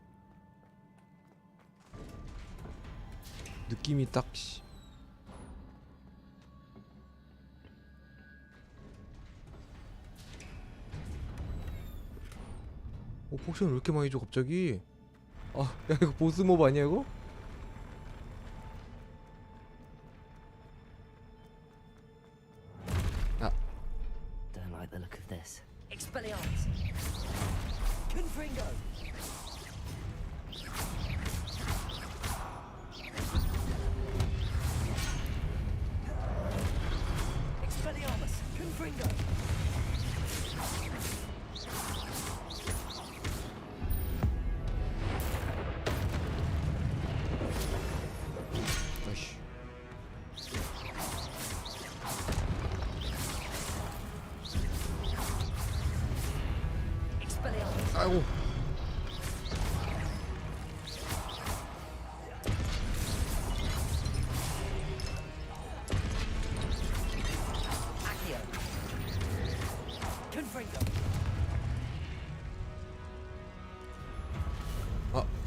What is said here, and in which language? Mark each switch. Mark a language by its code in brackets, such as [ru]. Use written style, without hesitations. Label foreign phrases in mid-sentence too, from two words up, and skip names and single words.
[ko] 느낌이 딱 씨. 포션 왜 이렇게 많이 줘 갑자기? 아, 야 이거 보스몹 아니야 이거? [en] Don't like the look of this. [la] Expelliarmus. Confringo. Expelliarmus. Confringo. [ko] 아이씨. 아이고. [la] Accio. Confringo. [ko] 아.